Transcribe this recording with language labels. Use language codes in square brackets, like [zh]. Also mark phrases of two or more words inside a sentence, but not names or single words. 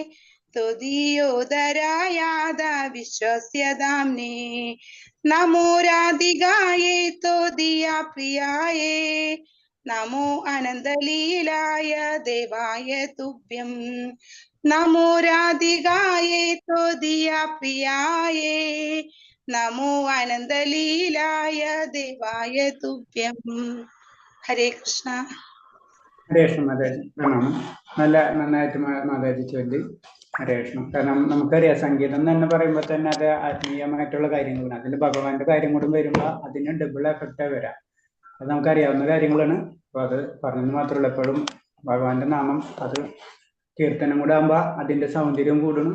[sa] त्वदीयोदरायादा विश्वस्य दाम्ने नमो राधिकायै त्वदीया प्रियायै नमो आनन्दलीलाय देवाय तुभ्यं नमो राधिकायै त्वदीया प्रियायै नमो आनन्दलीलाय देवाय तुभ्यं हरे कृष्ण [ml] ഹരേ കൃഷ്ണ മാതാജി പ്രണാമം. നന്നായിട്ട് മാതാജി ചൊല്ലി. ഹരേ കൃഷ്ണ. കാരണം നമുക്കറിയാം സംഗീതം തന്നെ പറയുമ്പോൾ തന്നെ അത് ആത്മീയമായിട്ടുള്ള കാര്യങ്ങളാണ്. അതിൽ ഭഗവാന്റെ കാര്യം കൂടെ വരുമ്പോൾ അതിന് [en] double effect [ml] വരാം. അത് നമുക്കറിയാവുന്ന കാര്യങ്ങളാണ്. അപ്പൊ അത് പറഞ്ഞെന്ന് മാത്രമല്ല, എപ്പോഴും ഭഗവാന്റെ നാമം അത് കീർത്തനം കൂടെ ആകുമ്പോൾ അതിന്റെ സൗന്ദര്യം കൂടുന്നു.